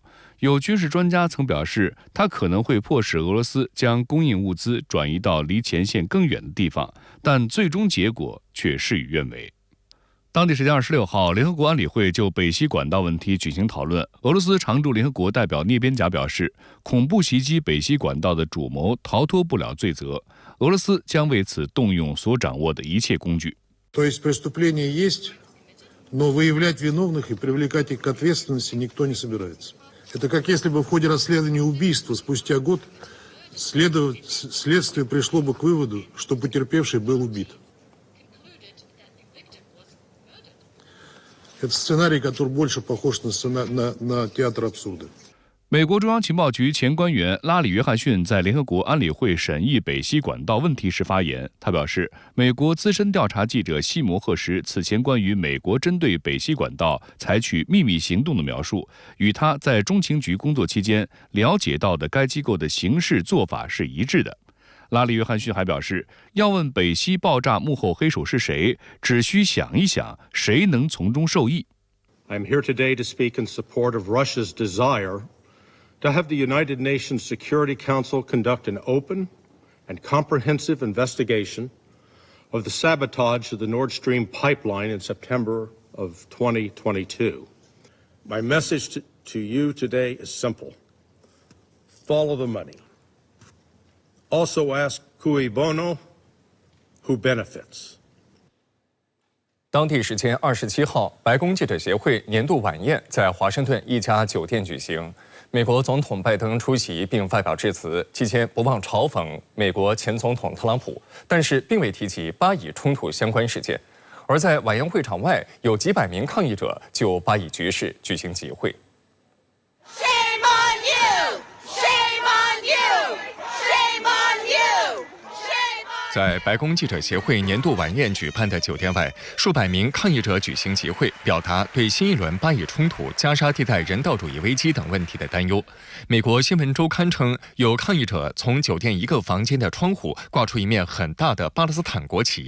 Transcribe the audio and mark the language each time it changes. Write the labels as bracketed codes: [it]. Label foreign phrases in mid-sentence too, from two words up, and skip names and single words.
[zh] 有军事专家曾表示，它可能会迫使俄罗斯将供应物资转移到离前线更远的地方，但最终结果却事与愿违。当地时间26号，联合国安理会就北溪管道问题举行讨论。俄罗斯常驻联合国代表聂边贾表示，恐怖袭击北溪管道的主谋逃脱不了罪责，俄罗斯将为此动用所掌握的一切工具。 [ru] То есть преступления есть, но выявлять виновных и привлекать их к ответственности никто не собирается. Это как если бы в ходе расследования убийства спустя год следствие пришло бы к выводу, что потерпевший был убит. Это сценарий, который больше похож на театр абсурда. [zh] 美国中央情报局前官员拉里·约翰逊在联合国安理会审议北溪管道问题时发言，他表示，美国资深调查记者西摩赫什此前关于美国针对北溪管道采取秘密行动的描述，与他在中情局工作期间了解到的该机构的行事做法是一致的。拉里·约翰逊还表示，要问北溪爆炸幕后黑手是谁，只需想一想，谁能从中受益。 [en] I'm here today to speak in support of Russia's desire to have the United Nations Security Council conduct an open and comprehensive investigation of the sabotage of the Nord Stream pipeline in September of 2022. My message to you today is simple. Follow the money. Also ask [la] cui bono, [en] who benefits. [zh] 当地时间27号，白宫记者协会年度晚宴在华盛顿一家酒店举行。美国总统拜登出席并发表致辞，期间不忘嘲讽美国前总统特朗普，但是并未提及巴以冲突相关事件。而在晚宴会场外，有几百名抗议者就巴以局势举行集会。 [en] Shame on you! Shame on you! Shame on you! Shame on [zh] 在白宫记者协会年度晚宴举办的酒店外，数百名抗议者举行集会，表达对新一轮巴以冲突、加沙地带人道主义危机等问题的担忧。美国新闻周刊称，有抗议者从酒店一个房间的窗户挂出一面很大的巴勒斯坦国旗。